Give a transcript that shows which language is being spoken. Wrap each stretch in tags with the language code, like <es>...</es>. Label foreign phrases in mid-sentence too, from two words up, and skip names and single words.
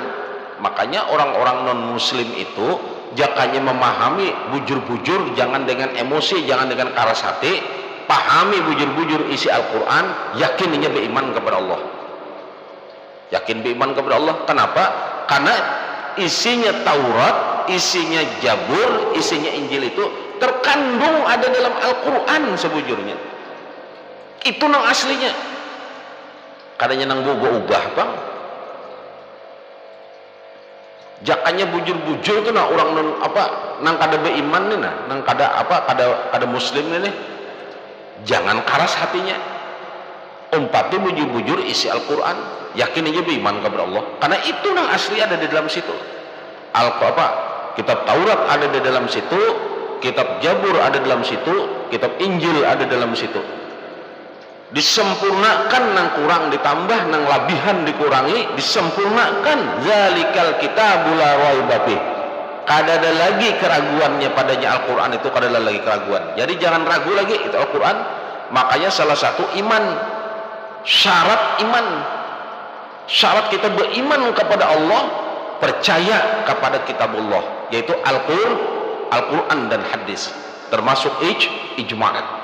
<bjn>Makanya orang-orang non-muslim itu jakanya memahami bujur-bujur, jangan dengan emosi, jangan dengan keras hati, pahami bujur-bujur isi Al-Quran, yakinnya beriman kepada Allah.</bjn> <id>Yakin beriman kepada Allah. Kenapa? Karena isinya Taurat, isinya Zabur, isinya Injil itu terkandung ada dalam Al-Quran sebujurnya.</id> <bjn>Itu nang aslinya. Kadanya nang gue ubah bang. Jakanya bujur-bujur itu nah orang non apa nang kada beriman nih nah, nang kada apa kada muslim nih. Jangan keras hatinya. Umpati bujur-bujur isi Al-Quran, yakin aja beriman kepada Allah. Karena itu nang asli ada di dalam situ. Kitab Taurat ada di dalam situ, kitab Zabur ada dalam situ, kitab Injil ada dalam situ. Disempurnakan nang kurang ditambah, nang labihan dikurangi, disempurnakan.</bjn> <ar>Zalikal kitabul la raiba fih.</ar> <bjn>Kada ada lagi keraguannya padanya Al-Quran itu, kada ada lagi keraguan.</bjn> <id>Jadi jangan ragu lagi itu Al-Quran. Makanya salah satu iman, syarat iman, syarat kita beriman kepada Allah, percaya kepada kitabullah, yaitu Al-Quran dan hadis, termasuk ijma'.</id>